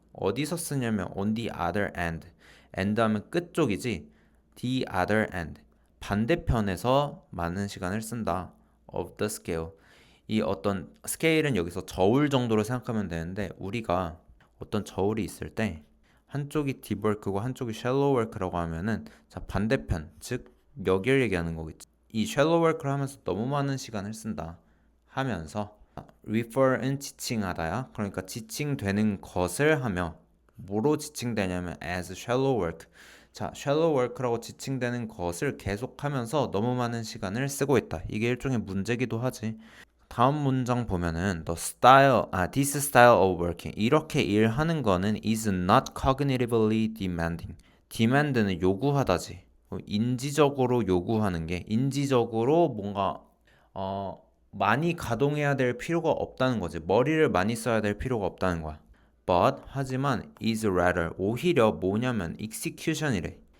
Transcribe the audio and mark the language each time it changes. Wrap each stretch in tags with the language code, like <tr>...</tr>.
<ko>어디서 쓰냐면</ko> <en>on the other end.</en> <ko>end 하면 끝쪽이지. the other end. 반대편에서 많은 시간을 쓴다.</ko> <en>of the scale.</en> <ko>이 어떤 스케일은 여기서 저울 정도로 생각하면 되는데 우리가 어떤 저울이 있을 때 한쪽이 deep work고 한쪽이 shallow work라고 하면은 자 반대편 즉 여기를 얘기하는 거겠지. 이 shallow work를 하면서 너무 많은 시간을 쓴다 하면서 refer은 지칭하다야. 그러니까 지칭되는 것을 하며 뭐로 지칭되냐면</ko> <en>as shallow work.</en> <ko>자, shallow work라고 지칭되는 것을 계속하면서 너무 많은 시간을 쓰고 있다. 이게 일종의 문제기도 하지. 다음 문장 보면은</ko> <en>this style of working</en> <ko>이렇게 일하는 거는</ko> <en>is not cognitively demanding.</en> <ko>demand는 요구하다지. 인지적으로 요구하는 게 인지적으로 뭔가 많이 가동해야 될 필요가 없다는 거지. 머리를 많이 써야 될 필요가 없다는 거야.</ko> <en>But</en> <ko>하지만</ko> <en>is rather</en> <ko>오히려 뭐냐면 execution이래.</ko>